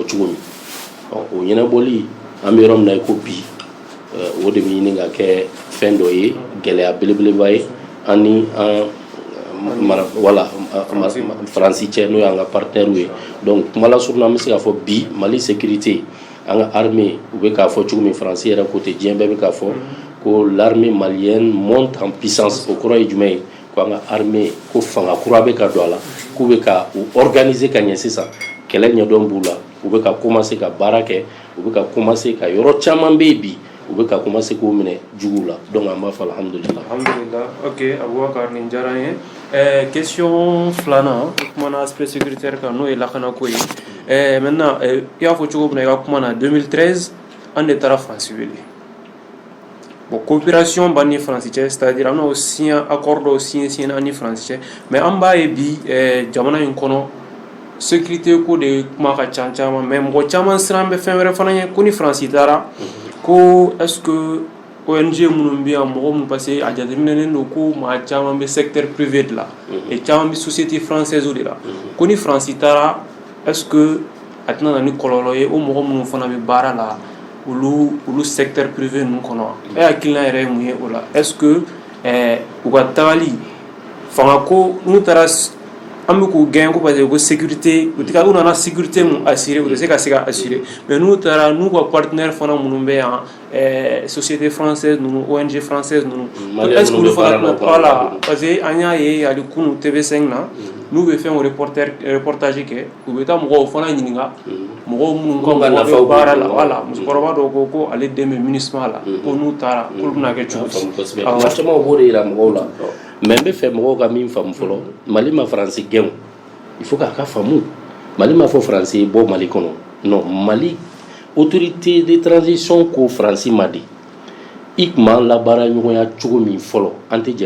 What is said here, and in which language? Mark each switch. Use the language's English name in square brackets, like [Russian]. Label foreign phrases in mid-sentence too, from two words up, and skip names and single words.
[Bambara] cogo min o ɲɛnabɔli an bɛ yɔrɔ min na ko bi o de bɛ ɲini ka kɛ fɛn dɔ ye gɛlɛya belebeleba ye ani an voilà faransi cɛ n'o y'an ka partenaires ye donc kuma lasurunya an bɛ se k'a fɔ bi Mali sécurité an ka armée u bɛ k'a fɔ cogo min faransi yɛrɛ côté diɲɛ bɛɛ bɛ k'a fɔ ko [French] l'armée malienne monte en puissance [Bambara] o kɔrɔ ye jumɛn ye ko an ka armée ko fanga kura bɛ ka don a la k'u bɛ ka u organiser ka ɲɛ sisan kɛlɛ ɲɛdɔn b'u la u bɛ ka commencer ka baara kɛ u bɛ ka commencer ka yɔrɔ caman bɛ yen bi u bɛ ka commencer k'o minɛ juguw la donc an b'a fɔ alhamdulillah. Alhamdulillah, ok Abubakar nin diyara n ye question filanan kumana [French] aspect sécuritaire [Bambara] kan n'o ye lakanako ye maintenant i y'a fɔ cogo min na i ka kuma na 2013 an de taara Faransi wele [French] bon coopération bani français c'est-à-dire on a aussi un accord aussi en français mais en bas et [Bambara] bi jamana in kono sécurité ko de kuma ka caman mais mɔgɔ caman siran bɛ fɛn wɛrɛ fana ye ko ni faransi taara ko [French] est-ce que [Bambara] ONG minnu bɛ yan mɔgɔ minnu [French] parce que [Bambara] a jateminɛlen don ko maa caman bɛ [French] secteur privé [Bambara] de la et caman bɛ [French] société française [Bambara] de la ko ni faransi taara [French] est-ce que [Bambara] a tɛna na ni kɔlɔlɔ ye o mɔgɔ minnu fana bɛ baara la olu [French] secteur privé [Bambara] ninnu kɔnɔ e hakilina yɛrɛ ye mun ye o la [French] est-ce que [Bambara] u ka tagali fanga ko n'u taara an bɛ k'u gɛn ko [French] parce que [Bambara] ko sécurité u nana sécurité mun assurer u tɛ se ka se ka assurer mais n'u taara n'u ka partenaire fana minnu bɛ yan [French] société française [Bambara] ninnu [French] ONG française [Bambara] ninnu [French] est-ce que [Bambara] olu fana voilà [French] parce que [Bambara] an y'a ye hali kunu TV5 na n'u bɛ fɛn o reportage kɛ u bɛ taa mɔgɔw fana ɲininka mɔgɔw minnu ka mɔgɔ bɛ baara la voilà musokɔrɔba dɔw ko ale den bɛ MINUSMA la ko n'u taara k'olu bɛna kɛ cogo di maa caman b'o de yira mɔgɔw la mais n bɛ fɛ mɔgɔw ka min faamu fɔlɔ Mali ma faransi gɛn [French] il faut [Bambara] k'a ka faamu Mali ma fɔ faransi bɔ Mali kɔnɔ non Mali [French] autorité de transition [Bambara] ko faransi ma di i tun b'an labaara ɲɔgɔnya cogo min fɔlɔ an tɛ jɛn